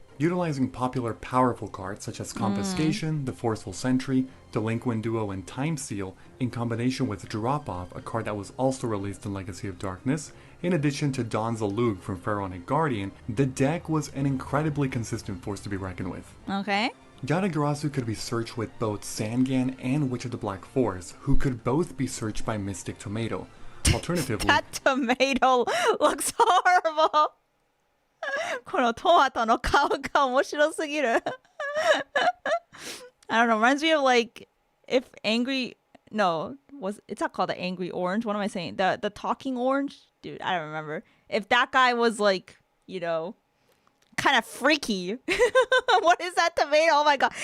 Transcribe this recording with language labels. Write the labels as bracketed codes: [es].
[en] Utilizing popular powerful cards such as Confiscation, the Forceful Sentry, Delinquent Duo, and Time Seal, in combination with Drop Off, a card that was also released in Legacy of Darkness, in addition to Don's Alug from Pharaonic Guardian, the deck was an incredibly consistent force to be reckoned with. Okay. Yatagarasu could be searched with both Sangan and Witch of the Black Forest, who could both be searched by Mystic Tomato. Alternatively, that tomato looks horrible. [ja] このトマトの顔が面白すぎる。 [en] I don't know, reminds me of like if angry no, it's not called the angry orange. What am I saying? The talking orange? Dude, I don't remember. If that guy was like, you know, kind of freaky. What is that tomato? Oh my god.